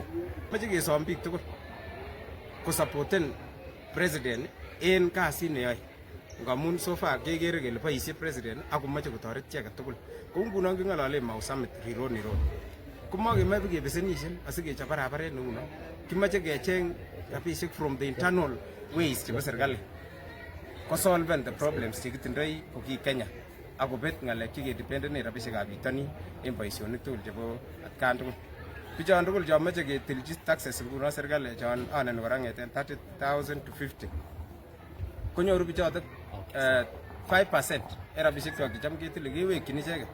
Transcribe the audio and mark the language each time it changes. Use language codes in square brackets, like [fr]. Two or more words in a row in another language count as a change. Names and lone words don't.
[kln] Mache kesom biik tugul kosapoten president en kasit neyoe. Ngamun [en] so far [kln] kekere kele boisie president ako mache kotoret chi age tugul. Kou ngunon king'ololen Mau Summit Rironi Road. Komakemoe kebesenishen asikechop barabaret neuno. Kimache kecheng rabisiek [en] from the internal ways [kln] chebo serikali. Kosolven [en] the problems [kln] chekitindoi ko ki Kenya. Akobet ng'alek chekedependene rabisiekab bitonin en boisionik tugul chebo atkan tugul. Bichon tugul chon moche ketilchi taxes nguno serikali chon aneni kora ng'eten 30,000 to 50. Konyoru bichotok 5% en rabisiek checham ketile kewekyin icheket.